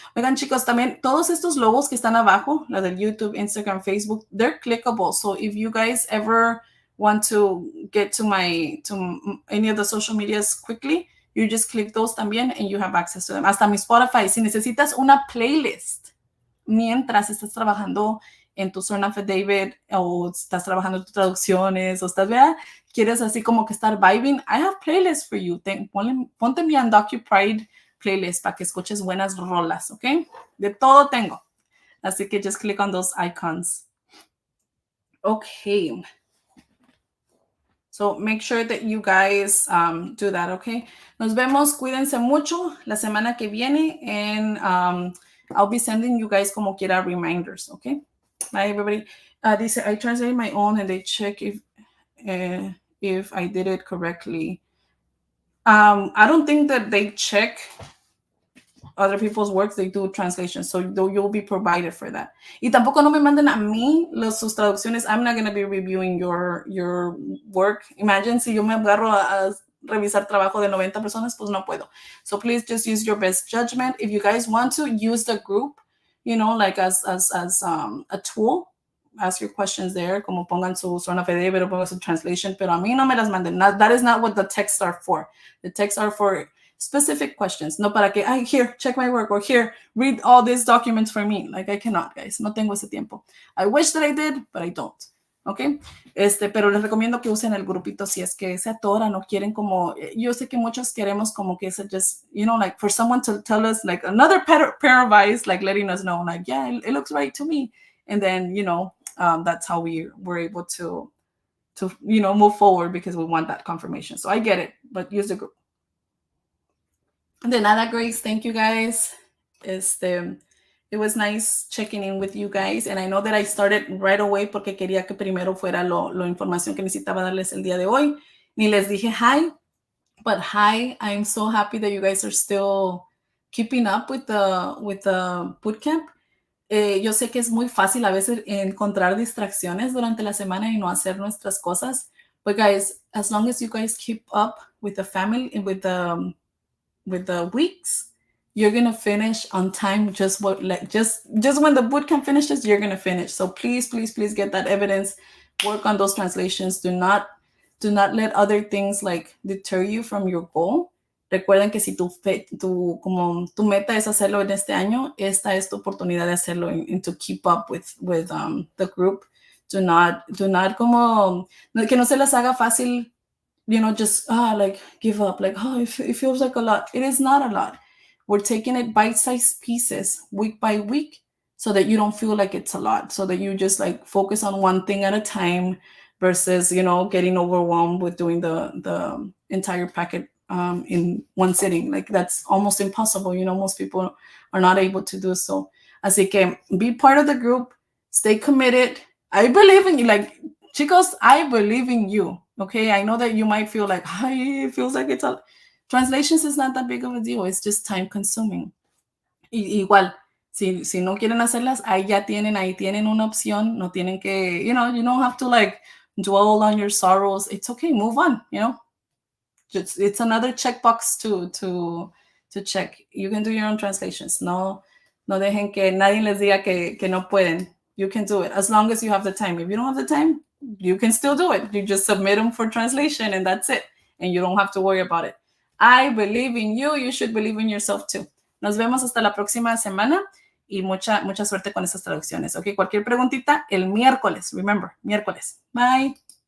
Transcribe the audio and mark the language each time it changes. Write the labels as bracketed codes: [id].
[es] Oigan, chicos, también todos estos logos que están abajo, la del YouTube, Instagram, Facebook, [en] they're clickable. So if you guys ever want to get to any of the social medias quickly, you just click those también and you have access to them. [es] Hasta mi Spotify, si necesitas una playlist mientras estás trabajando en tu Sworn Affidavit o estás trabajando en tus traducciones o estás, ¿verdad? Quieres así como que estar vibing, [en] I have playlists for you. [es] Ponte mi Undocu Pride playlist para que escuches buenas rolas, ¿ok? De todo tengo. Así que [en] just click on those icons. Okay. So make sure that you guys do that, okay? [es] Nos vemos, cuídense mucho la semana que viene [en] and I'll be sending you guys [es] como quiera [en] reminders, okay? Bye, everybody. [es] Dice, [en] I translated my own and they check if I did it correctly. I don't think that they check other people's works, they do translations, so you'll be provided for that. [es] Y tampoco no me manden a mí sus traducciones. [en] I'm not going to be reviewing your work. [es] Imagine si yo me agarro a revisar trabajo de 90 personas, pues no puedo. [en] So please just use your best judgment. If you guys want to use the group, you know, like as a tool, ask your questions there, [es] como pongan su Sworn Affidavit o pongan su translation, pero a mí no me las manden. [en] That is not what the texts are for. The texts are for specific questions, [es] no para que, [en] here, check my work, or here, read all these documents for me. Like, I cannot, guys. [es] No tengo ese tiempo. [en] I wish that I did, but I don't. [es] ¿Ok? Pero les recomiendo que usen el grupito si es que se [en] atoran o quieren como, yo sé que muchos queremos como que se just, you know, like for someone to tell us like another pair of eyes, like letting us know, like, yeah, it looks right to me. And then, you know, that's how we're able to, you know, move forward because we want that confirmation. So I get it, but use the group. [es] De nada, [en] Grace. Thank you, guys. It was nice checking in with you guys. And I know that I started right away [es] porque quería que primero fuera la información que necesitaba darles el día de hoy. Ni les dije hi, [en] but hi. I'm so happy that you guys are still keeping up with the bootcamp. [es] Yo sé que es muy fácil a veces encontrar distracciones durante la semana y no hacer nuestras cosas. [en] But guys, as long as you guys keep up with the family and with the weeks, you're gonna finish on time. Just when the bootcamp finishes, you're gonna finish. So please, please, please get that evidence. Work on those translations. Do not let other things like deter you from your goal. [es] Recuerden que si tu meta es hacerlo en este año, esta es tu oportunidad de hacerlo [en] and to keep up with the group. Do not [es] como que no se les haga fácil, [en] you know, just like give up, like, oh, it feels like a lot. It is not a lot. We're taking it bite-sized pieces week by week so that you don't feel like it's a lot, so that you just like focus on one thing at a time versus, you know, getting overwhelmed with doing the entire packet in one sitting. Like that's almost impossible. You know, most people are not able to do so. [es] Así que [en] be part of the group, stay committed. I believe in you. Like, chicos, I believe in you. Okay, I know that you might feel like, it feels like it's a... Translations is not that big of a deal. It's just time consuming. [es] Igual, si no quieren hacerlas, ahí tienen una opción. No tienen que, [en] you know, you don't have to like dwell on your sorrows. It's okay, move on, you know. It's another checkbox to check. You can do your own translations. [es] No dejen que nadie les diga que no pueden. [en] You can do it as long as you have the time. If you don't have the time, you can still do it. You just submit them for translation and that's it. And you don't have to worry about it. I believe in you. You should believe in yourself too. [es] Nos vemos hasta la próxima semana y mucha suerte con esas traducciones. Ok, cualquier preguntita el miércoles. [en] Remember, [es] miércoles. Bye.